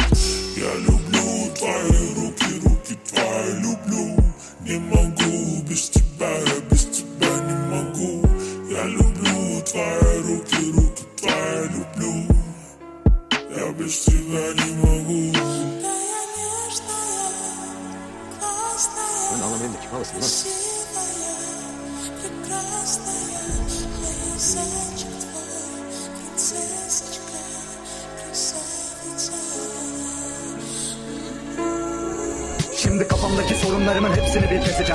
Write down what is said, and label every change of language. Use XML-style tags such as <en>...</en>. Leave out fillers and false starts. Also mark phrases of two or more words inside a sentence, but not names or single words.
<ru>Я люблю твои руки, руки твои люблю. Не могу без тебя, я без тебя не могу. Я люблю твои руки, руки твои люблю. Я без тебя не могу.</ru> <tr>Ben ağlamayayım da kim ağlasın lan? Şimdi kafamdaki sorunlarımın hepsini bir keseceğim.</tr>